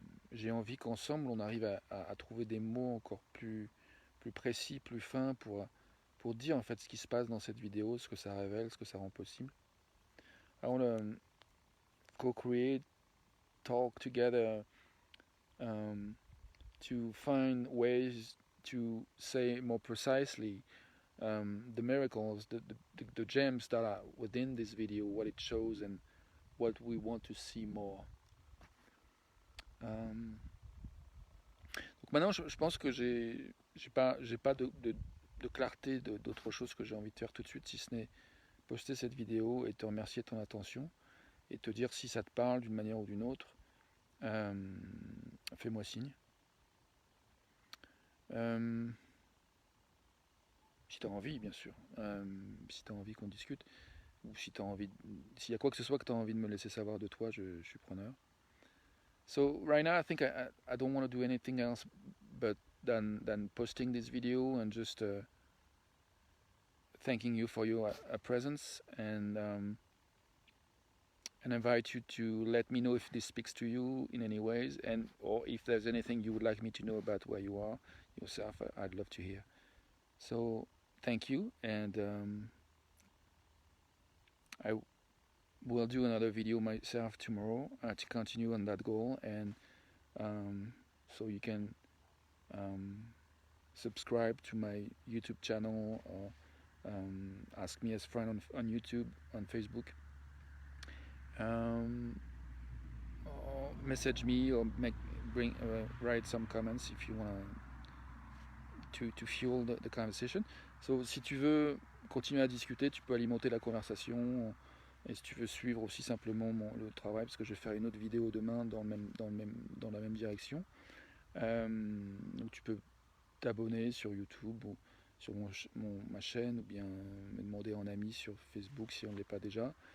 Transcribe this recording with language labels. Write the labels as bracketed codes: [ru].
[fr] J'ai envie qu'ensemble on arrive à trouver des mots encore plus précis, plus fins pour dire en fait ce qui se passe dans cette vidéo, ce que ça révèle, ce que ça rend possible. [en] I want to co-create, talk together, to find ways to say more precisely the miracles, the gems that are within this video, what it shows and what we want to see more. [fr] Donc maintenant, je pense que j'ai pas de clarté d'autre chose que j'ai envie de faire tout de suite, si ce n'est poster cette vidéo et te remercier de ton attention et te dire si ça te parle d'une manière ou d'une autre. Fais-moi signe. Si tu as envie, bien sûr. Si tu as envie qu'on discute, ou si tu as envie, s'il y a quoi que ce soit que tu as envie de me laisser savoir de toi, je suis preneur. [en] So right now I think I don't want to do anything else but than posting this video and just thanking you for your presence, and and invite you to let me know if this speaks to you in any ways, and or if there's anything you would like me to know about where you are yourself. I'd love to hear. So thank you, and I will do another video myself tomorrow to continue on that goal, and so you can subscribe to my YouTube channel, or ask me as friend on YouTube, on Facebook, or message me, or write some comments if you want to fuel the conversation. [fr] So si tu veux continuer à discuter, tu peux alimenter la conversation, et si tu veux suivre aussi simplement le travail, parce que je vais faire une autre vidéo demain dans la même direction. Donc tu peux t'abonner sur YouTube ou sur ma chaîne, ou bien me demander en ami sur Facebook si on ne l'est pas déjà.